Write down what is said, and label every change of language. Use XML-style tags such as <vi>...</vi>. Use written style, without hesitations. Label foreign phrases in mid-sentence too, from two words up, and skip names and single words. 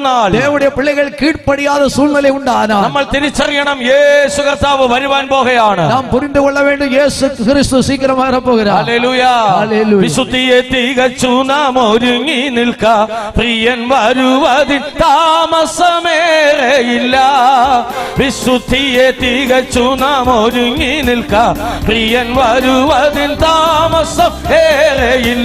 <ta>தேவனுடைய பிள்ளைகள் கீழ்ப்படியாத சூழ்நிலை உண்டானால்,</ta> <ml>നമ്മൾ തിരിച്ചറിയണം, ചെയ്യണം, യേശു കർത്താവ് വരുവാൻ പോകുകയാണ്.</ml> <ta>நாம் புரிந்து கொள்ள வேண்டும், இயேசு கிறிஸ்து சீக்கிரமாக வரப்போகிறார்.</ta> <ml>ഹല്ലേലൂയ. ഹല്ലേലൂയ. വിശുദ്ധിയെ തികച്ചു നാം ഒരുങ്ങി നിൽക്കാം, പ്രിയൻ വരുവതിൽ താമസമേറെയില്ല. വിശുദ്ധിയെ തികച്ചു നാം ഒരുങ്ങി നിൽക്കാം, പ്രിയൻ വരുവതിൽ താമസം ഏറെയില്ല.</ml>